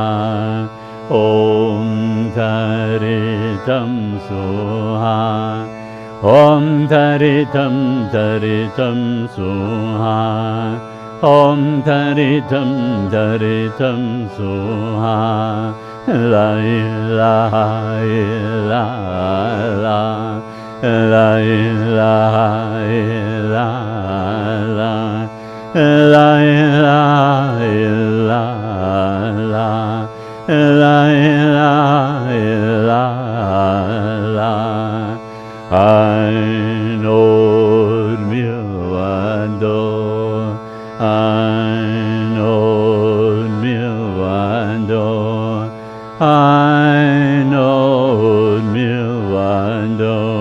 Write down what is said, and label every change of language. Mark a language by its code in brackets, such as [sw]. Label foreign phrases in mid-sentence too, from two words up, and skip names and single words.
[sa] ॐ तारितम् स्वाहा. ॐ तारितम् तारितम् स्वाहा. ॐ तारितम् तारितम् स्वाहा. [ar] لا إله إلا الله. لا إله إلا الله. لا إله إلا الله. لا إله إلا الله. [he] אין עוד מלבדו. אין עוד מלבדו. אין עוד מלבדו.